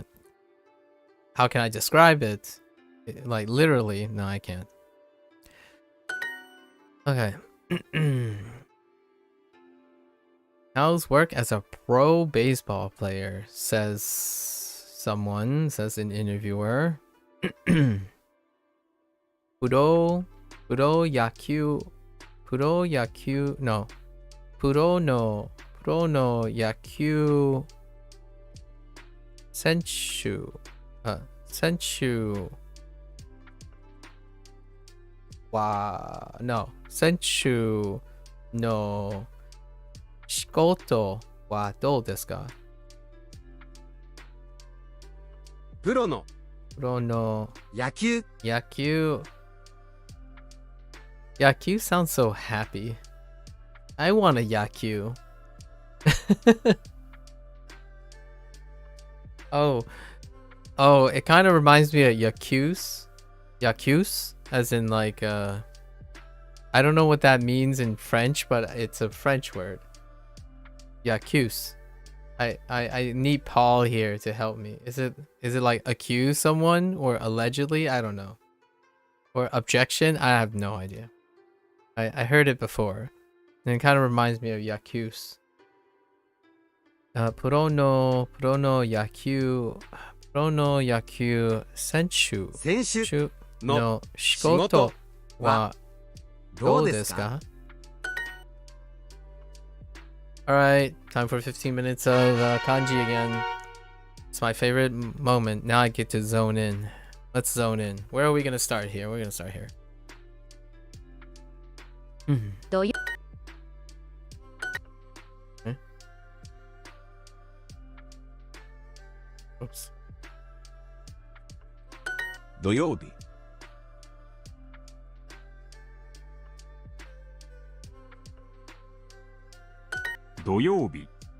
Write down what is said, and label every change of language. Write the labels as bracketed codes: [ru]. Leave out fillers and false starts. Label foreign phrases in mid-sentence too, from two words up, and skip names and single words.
[en] How can I describe it? Like literally, no, I can't. Okay. How's work as a pro baseball player? Says an interviewer. [ja] プロの野球選手選手の仕事はどうですか? プロのプロの野球 [en] Yaku. Yaku sounds so happy. I want a Yaku. Oh, it kind of reminds me of Yakus, as in like I don't know what that means in French, but it's a French word. Yakus. I need Paul here to help me. Is it like accuse someone or allegedly? I don't know. Or objection? I have no idea. I heard it before. And it kind of reminds me of Yakus. [ja] プロの野球選手選手の仕事はど dou うで desu すか ka? [en] Alright, time for 15 minutes of kanji again. It's my favorite moment. Now I get to zone in. Let's zone in. Where are we going to start here? We're going to start here. [ja] 土曜 [en] Oops. [ja] 土曜日土曜日